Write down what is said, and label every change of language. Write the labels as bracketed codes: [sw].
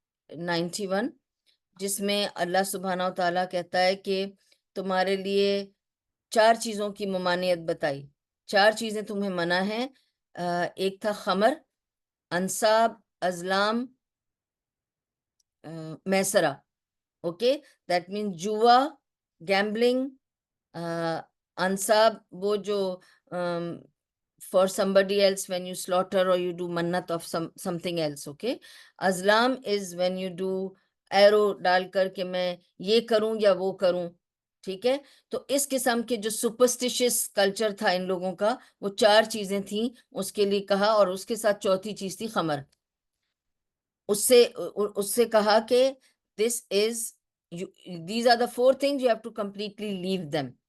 [ur] 91 جس میں اللہ سبحانہ و تعالیٰ کہتا ہے کہ تمہارے لیے 4 چیزوں کی ممانعت بتائی، 4 چیزیں تمہیں منع ہیں. ایک تھا خمر، انصاب، ازلام، میسرہ. [en] okay, that mean جوا، gambling, انصاب [ur] وہ جو [en] for somebody else when you slaughter or you do mannat of something else. Okay, azlam is when you do arrow [ur] ڈال کر کہ میں یہ کروں یا وہ کروں. ٹھیک ہے، تو اس قسم کے جو سپرسٹیشس کلچر تھا ان لوگوں کا، وہ 4 چیزیں تھیں اس کے لیے کہا، اور اس کے ساتھ چوتھی چیز تھی خمر. اس سے کہا کہ [en] these are the 4 things you have to completely leave them.